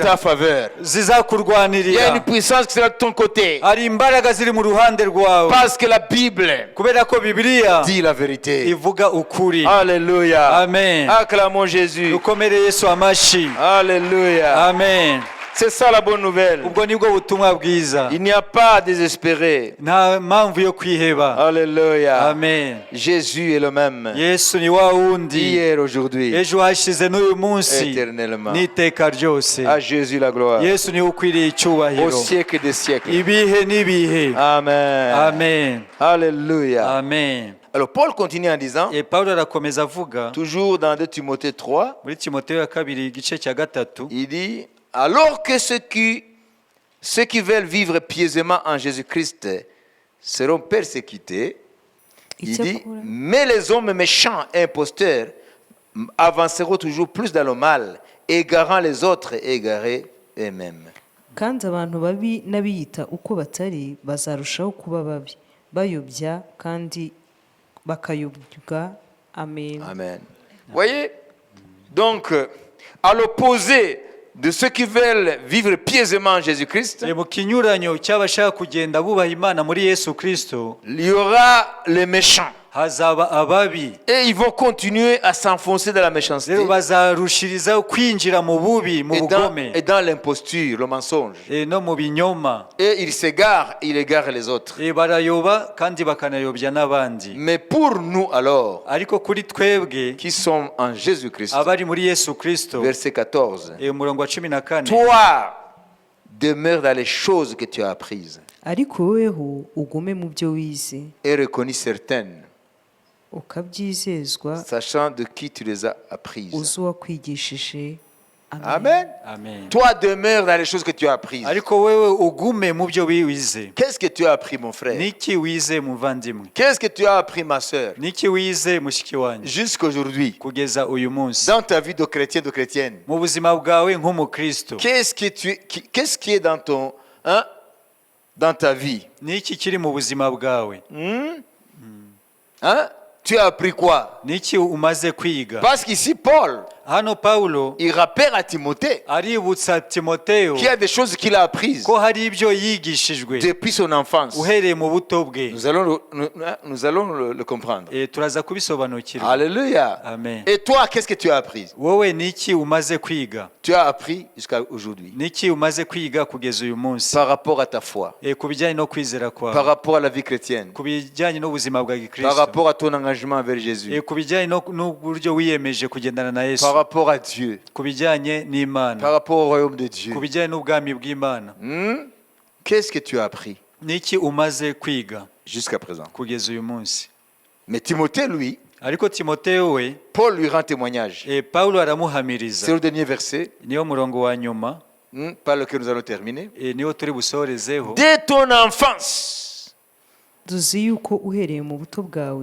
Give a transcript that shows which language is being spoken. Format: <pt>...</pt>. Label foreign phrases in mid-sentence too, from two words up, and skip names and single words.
<fr>ta faveur. Il y a</fr> <rw>zizakurwanirira,</rw> <fr>une puissance qui sera de ton côté.</fr> <rw>hari imbaraga ziri mu ruhande rwawe,</rw> <fr>Parce que la Bible</fr> <rw>kubera ko Bibiliya</rw> <fr>dit la vérité.</fr> <rw>ivuga ukuri.</rw> <fr>Alléluia. Amen. Acclamons Jésus.</fr> <rw>Dukomere Yesu amashi.</rw> <fr>Alléluia. Amen. C'est ça la bonne nouvelle.</fr> <rw>Ubwo nibwo butumwa bwiza,</rw> <fr>Il n'y a pas à désespérer.</fr> <rw>nta mpamvu yo kwiheba.</rw> <fr>Alléluia. Amen. Jésus est le même.</fr> <rw>Yesu ni wa wundi</rw> <fr>Hier, aujourd'hui,</fr> <rw>ejo hashize n'uyu munsi</rw> <fr>éternellement.</fr> <rw>n'iteka ryose.</rw> <fr>À Jésus la gloire.</fr> <rw>Yesu niwe ukwiriye</rw> <fr>Au</fr> <rw>icyubahiro</rw> <fr>siècle des siècles.</fr> <rw>ibihe n'ibihe.</rw> <fr>Amen. Amen. Alléluia. Amen. Alors Paul continue en disant,</fr> <rw>Pawulo arakomeza avuga</rw> <fr>toujours dans 2 Timothée 3,</fr> <rw>muri Timoteyo ya kabiri igice cya gatatu,</rw> <fr>il dit, alors que ceux qui veulent vivre pieusement en Jésus-Christ seront persécutés, il dit, mais les hommes méchants et imposteurs avanceront toujours plus dans le mal, égarant les autres et égarés eux-mêmes.</fr> <rw>kandi abantu babi n'abiyita uko batari bazarushaho kuba babi, bayobya kandi bakayobwa.</rw> <fr>Amen. Amen. Voyez? Donc, à l'opposé de ceux qui veulent vivre pieusement en Jésus-Christ,</fr> <rw>mu kinyuranyo cy'abashaka kugenda bubaha Imana muri Yesu Kristo,</rw> <fr>il y aura les méchants.</fr> <rw>hazaba ababi,</rw> <fr>Et ils vont continuer à s'enfoncer dans la méchanceté</fr> <rw>rero bazarushirizaho kwinjira mu bubi, mu bugome</rw> <fr>et dans l'imposture, le mensonge.</fr> <rw>no mu binyoma.</rw> <fr>Et ils s'égarent, ils égarent les autres.</fr> <rw>Barayoba kandi bakanayobya n'abandi.</rw> <fr>Mais pour nous alors,</fr> <rw>Ariko kuri twebwe</rw> <fr>qui sommes en Jésus-Christ,</fr> <rw>abari muri Yesu Kristo,</rw> <fr>verset 14,</fr> <rw>umurongo wa 14,</rw> <fr>toi, demeure dans les choses que tu as apprises</fr> <rw>ariko woweho ugume mu byo wize</rw> <fr>et reconnus certaines,</fr> <rw>ukabyizezwa</rw> <fr>sachant de qui tu les as apprises.</fr> <rw>uzi uwakwigishije.</rw> <fr>Amen. Amen. Toi demeure dans les choses que tu as apprises.</fr> <rw>ariko wewe ugume mu byo wize.</rw> <fr>Qu'est-ce que tu as appris, mon frère?</fr> <rw>Niki wize muvandimwe?</rw> <fr>Qu'est-ce que tu as appris, ma sœur?</fr> <rw>Niki wize mushiki wanjye</rw> <fr>Jusqu'aujourd'hui,</fr> <rw>kugeza uyu munsi</rw> <fr>dans ta vie de chrétien, de chrétienne.</fr> <rw>mu buzima bwawe nk'umukristo?</rw> <fr>Qu'est-ce qui est dans ton, hein, dans ta vie?</fr> <rw>Niki kiri mu buzima bwawe?</rw> <fr>Hein? Tu as appris quoi?</fr> <rw>Niki umaze kwiga?</rw> <fr>Parce qu'ici, Paul,</fr> <rw>Hano Paulo</rw> <fr>il rappelle à Timothée</fr> <rw>aributsa Timoteyo</rw> <fr>qu'il y a des choses qu'il a apprises</fr> <rw>ko hari ibyo yigishijwe</rw> <fr>depuis son enfance.</fr> <rw>uhereye mu buto bwe.</rw> <fr>Nous allons le comprendre.</fr> <rw>Turaza kubisobanukirwa.</rw> <fr>Alléluia. Amen. Et toi, qu'est-ce que tu as appris?</fr> <rw>Wowe niki umaze kwiga?</rw> <fr>Tu as appris jusqu'à aujourd'hui.</fr> <rw>Niki umaze kwiga kugeza uyu munsi</rw> <fr>Par rapport à ta foi,</fr> <rw>ku bijyanye no kwizera</rw> <fr>par</fr> <rw>kwawe,</rw> <fr>rapport à la vie chrétienne,</fr> <rw>ku bijyanye n'ubuzima bwa</rw> <fr>par</fr> <rw>gikristo,</rw> <fr>rapport à ton engagement avec Jésus,</fr> <rw>ku bijyanye n'uburyo wiyemeje kugendana na Yesu,</rw> <fr>par rapport à Dieu,</fr> <rw>ku bijyanye</rw> <fr>par</fr> <rw>n'Imana,</rw> <fr>rapport au royaume de Dieu.</fr> <rw>ku bijyanye n'ubwami bw'Imana.</rw> <fr>Qu'est-ce que tu as appris</fr> <rw>Niki umaze kwiga</rw> <fr>jusqu'à présent?</fr> <rw>kugeza uyu munsi?</rw> <fr>Mais Timothée, lui,</fr> <rw>Ariko Timoteyo we</rw> <fr>Paul lui rend témoignage.</fr> <rw>Paulo</rw> <fr>C'est</fr> <rw>aramuhamiriza.</rw> <fr>le dernier verset</fr> <rw>Niyo murongo wa nyuma</rw> <fr>par lequel nous allons terminer.</fr> <rw>niwo turi busorezeho.</rw> <fr>Dès ton enfance,</fr> <rw>tuzi yuko uhereye mu buto bwawe</rw>